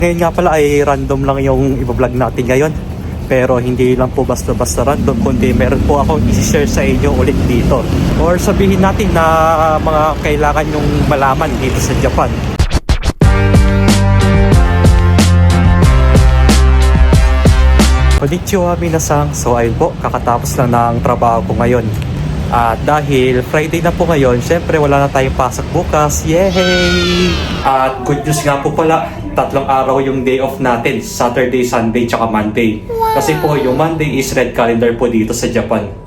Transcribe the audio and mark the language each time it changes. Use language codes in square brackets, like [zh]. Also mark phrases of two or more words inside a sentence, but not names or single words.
[tl] Ngayon nga pala ay random lang yung i-vlog natin ngayon. Pero hindi lang po basta-basta random, kundi meron po akong i-share sa inyo ulit dito. Or sabihin natin na mga kailangan yung malaman dito sa Japan. [ja] こんにちは皆さん, [tl] so ayun po, kakatapos lang ng trabaho ko ngayon. At dahil Friday na po ngayon, syempre wala na tayong pasok bukas. Yay! At [en] good news [tl] nga po pala, 3 araw yung [en] day off [tl] natin, Saturday, Sunday, tsaka Monday. Kasi po yung Monday is [en] red calendar [tl] po dito sa Japan.